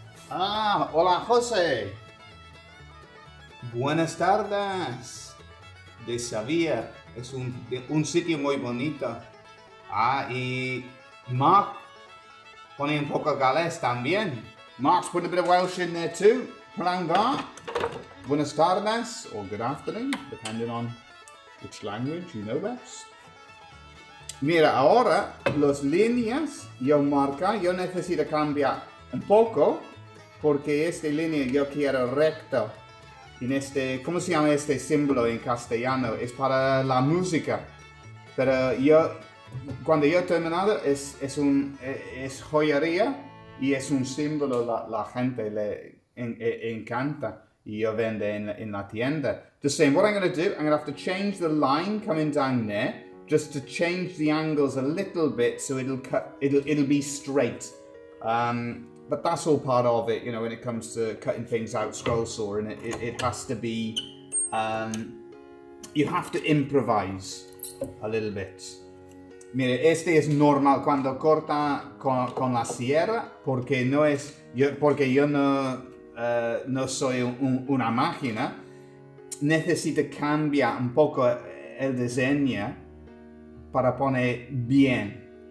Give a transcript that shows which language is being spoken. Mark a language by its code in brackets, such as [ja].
[es] Hola José. Buenas tardes. De Sevilla. Es un sitio muy bonito. Y Mark pone un poco galés también. [en] Mark's put a bit of Welsh in there too. Pranga. [es] Buenas tardes [en] or good afternoon, depending on which language you know best. [es] Mira, ahora las líneas yo necesito cambiar un poco porque esta línea yo quiero recto. En ¿cómo se llama este símbolo en castellano? Es para la música. Pero cuando yo he terminado, es joyería y es un símbolo, la gente le encanta y yo vendo en la tienda. [en] The same, what I'm going to do, I'm going to have to change the line coming down there, just to change the angles a little bit so it'll be straight. But that's all part of it, you know, when it comes to cutting things out, scroll saw, and it has to be, you have to improvise a little bit. [es] Mire, este es normal cuando corta con la sierra, porque porque yo no soy una máquina. Necesito cambiar un poco el diseño para poner bien.